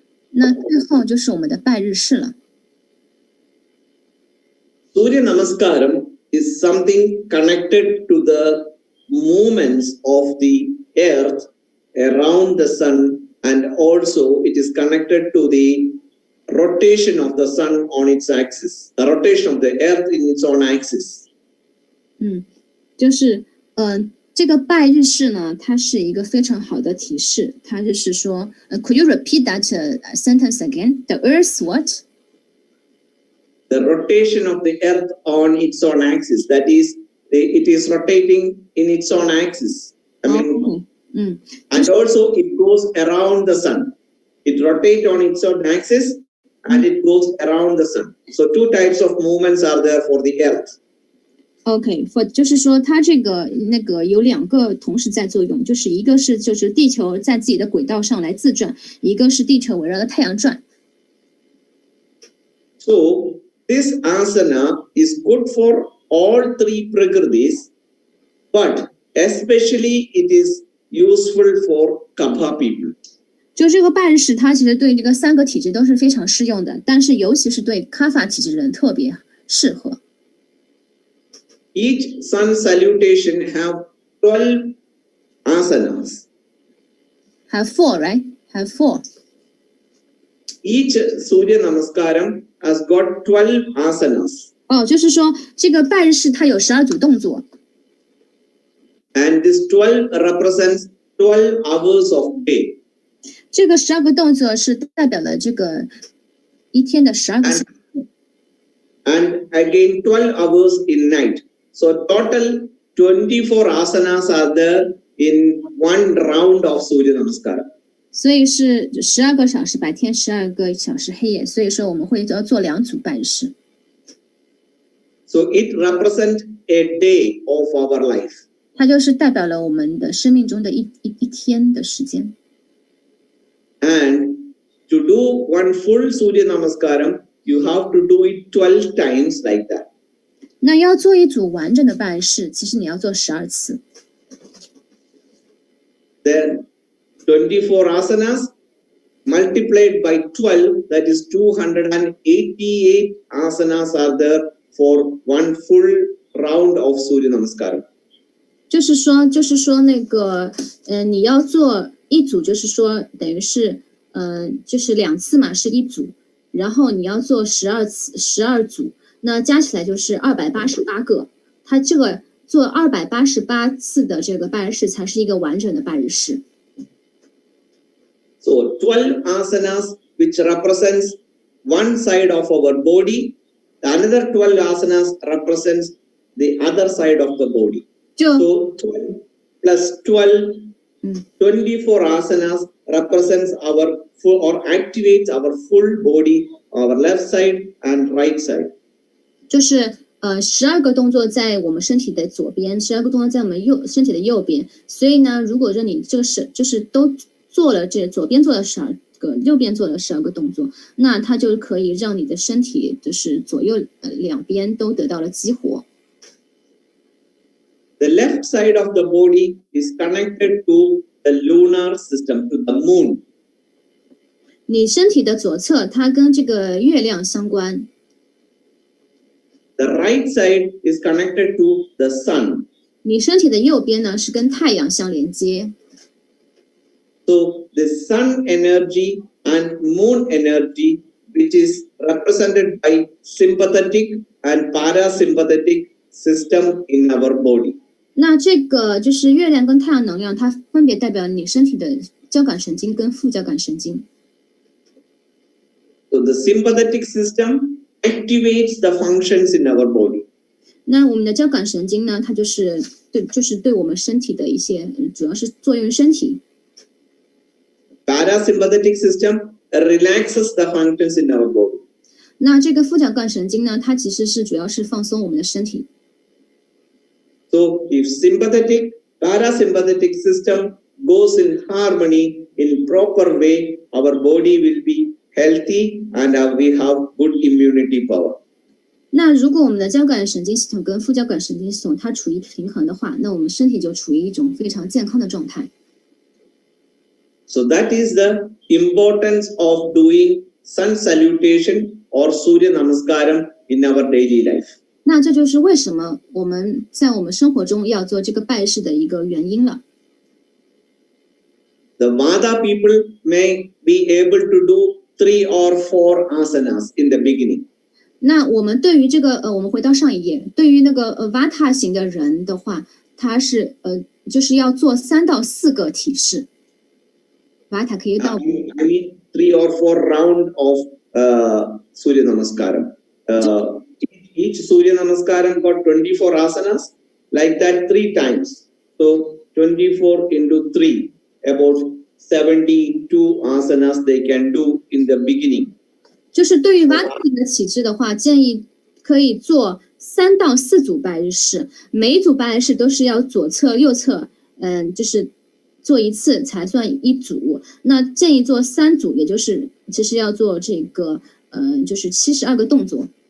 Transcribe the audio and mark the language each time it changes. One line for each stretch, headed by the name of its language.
Chinese: 那最后就是我们的拜日式了。
English: Surya Namaskaram is something connected to the movements of the earth around the sun, and also it is connected to the rotation of the sun on its axis, the rotation of the earth in its own axis.
Chinese: 就是这个拜日式呢，它是一个非常好的提示。它就是说，
English: Could you repeat that sentence again? The Earth's what? The rotation of the Earth on its own axis. That is, it is rotating in its own axis. And also it goes around the sun. It rotates on its own axis, and it goes around the sun. So two types of movements are there for the Earth.
Chinese: OK， 就是说它这个那个有两个同时在作用，就是一个是就是地球在自己的轨道上来自转，一个是地球围绕着太阳转。
English: So this asana is good for all three prakritis, but especially it is useful for kapha people.
Chinese: 就这个拜日式，它其实对这个3个体质都是非常适用的，但是尤其是对卡法体质的人特别适合。
English: Each sun salutation have 12 asanas. Have 4, right? Have 4. Each Surya Namaskaram has got 12 asanas.
Chinese: 就是说这个拜日式它有12组动作。
English: And this 12 represents 12 hours of day.
Chinese: 这个12个动作是代表了这个一天的12个小时。
English: And again 12 hours in night. So total 24 asanas are there in one round of Surya Namaskara.
Chinese: 所以是12个小时白天，12个小时黑夜。所以说我们会要做2组拜日式。
English: So it represents a day of our life.
Chinese: 它就是代表了我们的生命中的一天的时间。
English: And to do one full Surya Namaskaram, you have to do it 12 times like that.
Chinese: 那要做一组完整的拜日式，其实你要做12次。
English: Then 24 asanas multiplied by 12, that is 288 asanas are there for one full round of Surya Namaskaram.
Chinese: 就是说那个你要做一组，就是说等于是就是2次嘛，是一组，然后你要做12组，那加起来就是288个。它这个做288次的这个拜日式才是一个完整的拜日式。
English: So 12 asanas which represents one side of our body, the another 12 asanas represents the other side of the body. So 12 plus 12, 24 asanas represents our full or activates our full body, our left side and right side.
Chinese: 就是12个动作在我们身体的左边，12个动作在我们身体的右边。所以呢，如果说你这个就是都做了这左边做了12个，右边做了12个动作，那它就可以让你的身体就是左右两边都得到了激活。
English: The left side of the body is connected to the lunar system, to the moon.
Chinese: 你身体的左侧它跟这个月亮相关。
English: The right side is connected to the sun.
Chinese: 你身体的右边呢是跟太阳相连接。
English: So the sun energy and moon energy, which is represented by sympathetic and parasympathetic system in our body.
Chinese: 那这个就是月亮跟太阳能量，它分别代表你身体的交感神经跟副交感神经。
English: So the sympathetic system activates the functions in our body.
Chinese: 那我们的交感神经呢，它就是对我们身体的一些，主要是作用于身体。
English: Parasympathetic system relaxes the functions in our body.
Chinese: 那这个副交感神经呢，它其实是主要是放松我们的身体。
English: So if sympathetic, parasympathetic system goes in harmony in proper way, our body will be healthy and we have good immunity power.
Chinese: 那如果我们的交感神经系统跟副交感神经系统它处于平衡的话，那我们身体就处于一种非常健康的状态。
English: So that is the importance of doing sun salutation or Surya Namaskaram in our daily life.
Chinese: 那这就是为什么我们在我们生活中要做这个拜式的一个原因了。
English: The Vada people may be able to do 3 or 4 asanas in the beginning.
Chinese: 那我们对于这个我们回到上一页，对于那个Vata 型的人的话，他是就是要做3到4个体式。 Vata 可以到。
English: I mean 3 or 4 round of Surya Namaskaram. Each Surya Namaskaram got 24 asanas, like that 3 times. So 24 into 3, about 72 asanas they can do in the beginning.
Chinese: 就是对于 Vata 的体质的话，建议可以做3到4组拜日式，每一组拜日式都是要左侧、右侧，就是做一次才算一组。那建议做3组，也就是其实要做这个就是72个动作。